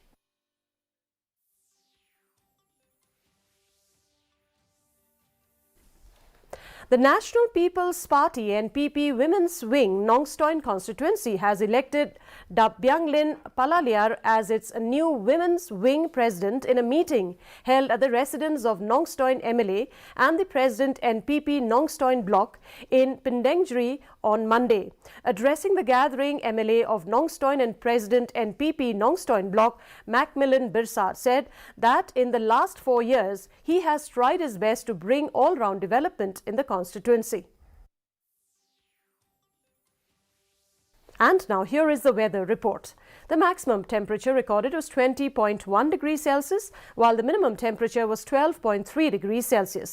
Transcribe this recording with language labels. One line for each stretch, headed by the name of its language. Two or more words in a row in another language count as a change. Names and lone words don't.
English: The National People's Party NPP Women's Wing Nongstoin constituency has elected Dabyanglin Palaliar as its new Women's Wing President in a meeting held at the residence of Nongstoin MLA and the President NPP Nongstoin Block in Pindengri on Monday. Addressing the gathering, MLA of Nongstoin and President NPP Nongstoin Block Macmillan Birsar said that in the last 4 years, he has tried his best to bring all-round development in the constituency. And now here is the weather report. The maximum temperature recorded was 20.1 degrees Celsius, while the minimum temperature was 12.3 degrees Celsius.